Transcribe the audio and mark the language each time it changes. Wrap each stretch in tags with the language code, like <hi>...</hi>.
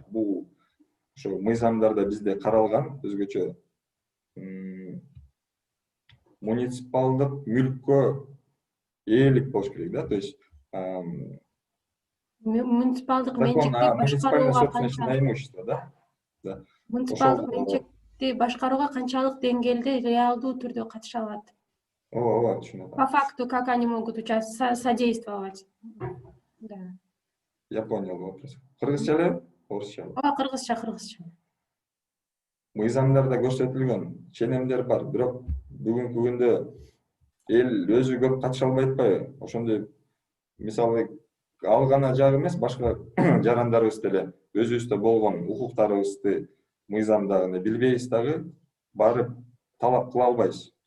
<ky>Бул ошо мыйзамдарда бизде каралган өзгөчө муниципалдык мүлккө ээлик болуш керек, да,</ky> <ru>то есть</ru> <ky>Муниципалдык менчикти башкарууга</ky> <ru>на имущество, да?</ru> <ky>Муниципалдык менчикти башкарууга канчалык деңгээлде реалдуу түрдө катыша алат? Ооба, түшүнүп</ky> <ru>По факту, как они могут содействовать? Да. Я понял вопрос.</ru> <ky>Кыргызча эле, орусча эле? Кыргызча. Мыйзамдарда көрсөтүлгөн ченемдер бар, бирок бүгүнкү күндө эл өзү көп катыша албай атпайбы? Ошондой мисалы ал гана жагы эмес, башка жарандарыбыз деле өзүбүздө болгон укуктарыбызды мыйзамдагы билбейбиз дагы, барып талап кыла албайбыз.</ky>